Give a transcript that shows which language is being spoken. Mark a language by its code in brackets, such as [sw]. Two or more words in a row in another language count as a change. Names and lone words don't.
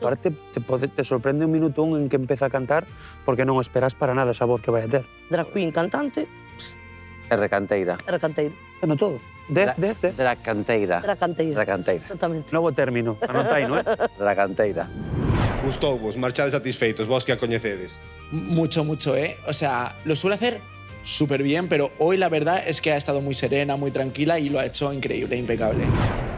[gl] aparte te sorprende un minuto en que empeza a cantar porque non esperas para nada esa voz que vai a ter. [en] Drag queen, [gl] cantante, É recanteira. era canteiro. [es] Bueno, todo. 10, 10, 10. [gl] Dracanteira. Era canteiro. Dracanteira. Exactamente. Novo término. Anotai, non é? Dracanteira. Gustouvos, marchades satisfeitos, vos que a coñecedes. [es] Mucho, mucho, ¿eh? O sea, lo suele hacer súper bien, pero hoy la verdad es que ha estado muy serena, muy tranquila y lo ha hecho increíble, impecable.